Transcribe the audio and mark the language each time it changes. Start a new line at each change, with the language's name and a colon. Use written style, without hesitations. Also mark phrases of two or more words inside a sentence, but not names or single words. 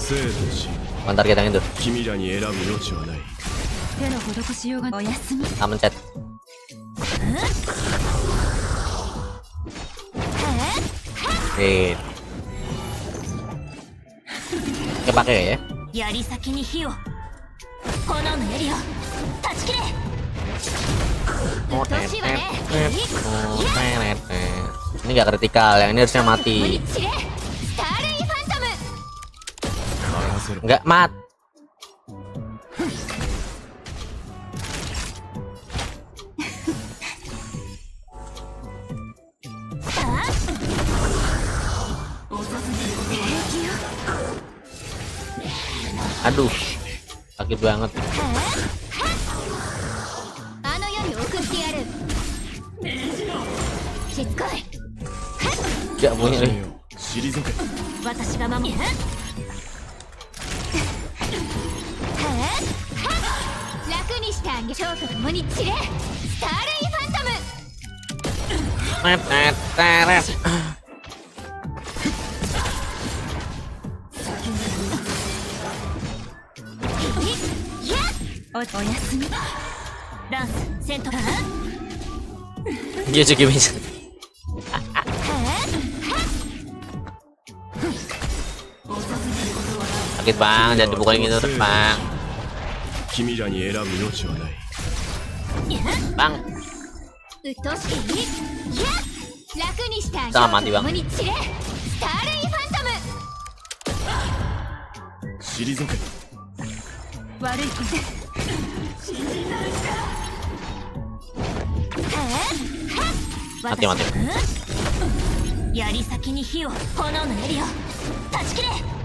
Indonesian: Bukan target yang itu. Nah mencet. Oke, pakai ya.
Japanese: 槍先に火を炎の槍を断ち切れ。うっとうしいわね。
Indonesian: Ini nggak kritikal, yang ini harusnya
Japanese: 無に
Indonesian: mati.
Japanese: 散れ。スターレイファントム。
Indonesian: Nggak mat. Aduh, sakit banget.
Japanese: あの世に送ってやる。しつこい。
Indonesian: Nggak punya nih.
Japanese: 退け。私が守る。楽にしてあげ。蝶と共に散れ。スターレイファントム。おやすみ。ランス、セントラー。
Indonesian: Dia juga bisa. Sakit bang, jangan dipukulin gitu terus bang.
Japanese: 君らに選ぶ余地はない。
Indonesian: Bang,
Japanese: うっとうしい。楽にしてあげ。
Indonesian: Sama mati bang.
Japanese: 共に散れ。スターレイファントム。退け。悪いこと。
Indonesian: mati mati.
Japanese: 槍先に火を炎の槍を断ち切れ。